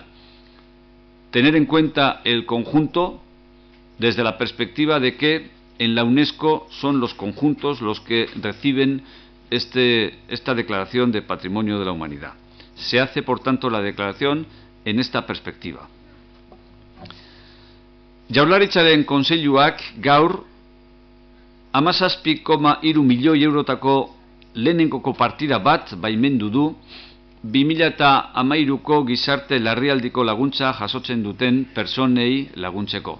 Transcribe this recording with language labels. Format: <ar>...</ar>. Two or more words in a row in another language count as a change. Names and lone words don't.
<es>Tener en cuenta el conjunto desde la perspectiva de que en la UNESCO son los conjuntos los que reciben esta declaración de Patrimonio de la Humanidad. Se hace, por tanto, la declaración en esta perspectiva.</es> <eu>Jaurlaritzaren Kontseiluak gaur 17,3 milioi eurotako lehenengoko partida bat baimendu du 2013ko gizarte larrialdiko laguntza jasotzen duten pertsonei laguntzeko.</eu>